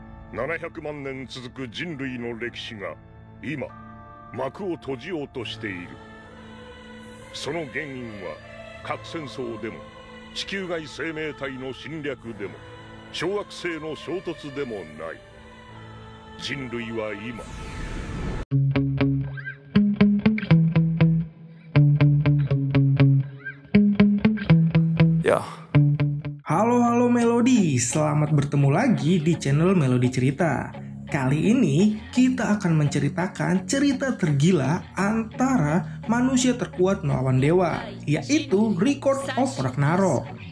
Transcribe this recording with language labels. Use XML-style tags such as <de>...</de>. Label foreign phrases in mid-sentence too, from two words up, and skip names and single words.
<ja>700 万年続く人類の歴史が今幕を閉じようとしている。その原因は核戦争でも地球外生命体の侵略でも小惑星の衝突でもない。人類は今</ja> <id>Halo Melody, selamat bertemu lagi di channel Melody Cerita. Kali ini kita akan menceritakan cerita tergila antara manusia terkuat melawan dewa, yaitu Record of Ragnarok.</id>